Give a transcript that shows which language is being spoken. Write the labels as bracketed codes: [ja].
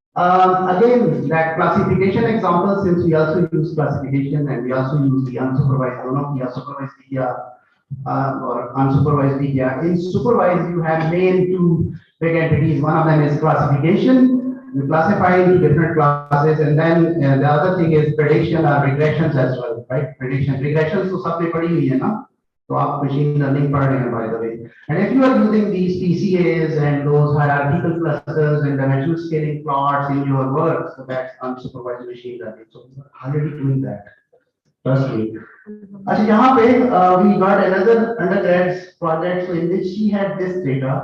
[en] Again, that classification example, since we also use classification and we also use the unsupervised, I don't know, supervised media or unsupervised media. In supervised, you have main two big entities. One of them is classification. You classify into different classes, and then the other thing is prediction or regressions as well, right? [hi] Regressions तो सबने पढ़ी हुई है ना? तो आप machine learning पढ़ रहे हैं, [en] by the way. And if you are using these PCAs and those hierarchical clusters and dimensional scaling plots in your work, so that's unsupervised machine learning. So we're already doing that. Trust me. [hi] अच्छा, यहाँ पे [en] we got another undergrads project, so in which she had this data.